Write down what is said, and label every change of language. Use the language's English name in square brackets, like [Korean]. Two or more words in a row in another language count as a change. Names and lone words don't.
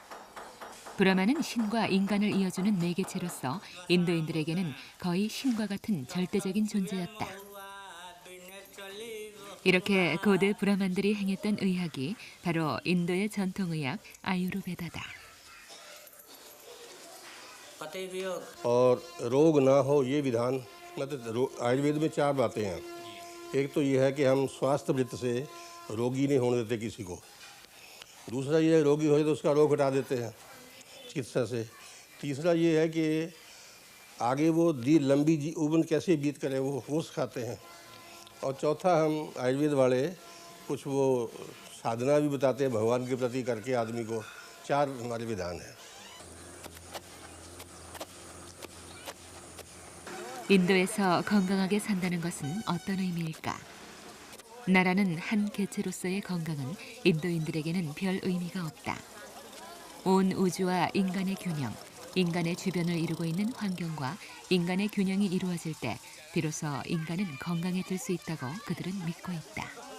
[Korean] 브라만은 신과 인간을 이어주는 매개체로서 인도인들에게는 거의 신과 같은 절대적인 존재였다. 이렇게 고대 브라만들이 행했던 의학이 바로 인도의 전통의학 아유르베다다. [Hindi] और रोग ना हो ये विधान, मतलब आयुर्वेद में 4 बातें हैं। एक तो ये है कि हम स्वास्थ्य वृत्त से रोगी नहीं होने देते किसी को। दूसरा ये है रोगी हो तो उसका रोग हटा देते हैं चिकित्सा से। तीसरा ये है कि आगे वो लंबी उम्र कैसे बीत करें वो सिखाते हैं। और चौथा हम आयुर्वेद वाले कुछ वो साधना भी बताते हैं भगवान के प्रति करके आदमी को। 4 हमारे विधान हैं। [Korean] 인도에서 건강하게 산다는 것은 어떤 의미일까? 나라는 한 개체로서의 건강은 인도인들에게는 별 의미가 없다. 온 우주와 인간의 균형, 인간의 주변을 이루고 있는 환경과 인간의 균형이 이루어질 때 비로소 인간은 건강해질 수 있다고 그들은 믿고 있다.